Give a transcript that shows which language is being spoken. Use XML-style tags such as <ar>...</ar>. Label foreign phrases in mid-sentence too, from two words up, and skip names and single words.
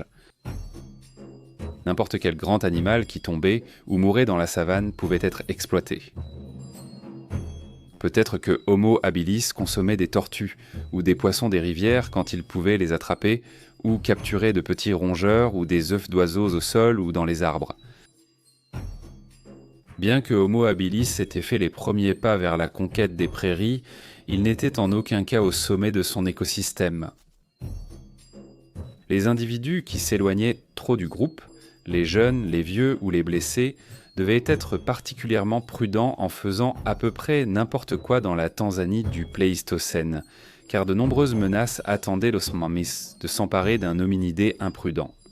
<fr>N'importe quel grand animal qui tombait ou mourait dans la savane pouvait être exploité. Peut-être que Homo habilis consommait des tortues ou des poissons des rivières quand il pouvait les attraper, ou capturait de petits rongeurs ou des œufs d'oiseaux au sol ou dans les arbres. Bien que Homo habilis ait fait les premiers pas vers la conquête des prairies, il n'était en aucun cas au sommet de son écosystème. Les individus qui s'éloignaient trop du groupe, les jeunes, les vieux ou les blessés, devait être particulièrement prudent en faisant à peu près n'importe quoi dans la Tanzanie du Pléistocène, car de nombreuses menaces attendaient los mamis de s'emparer d'un hominidé imprudent.</fr>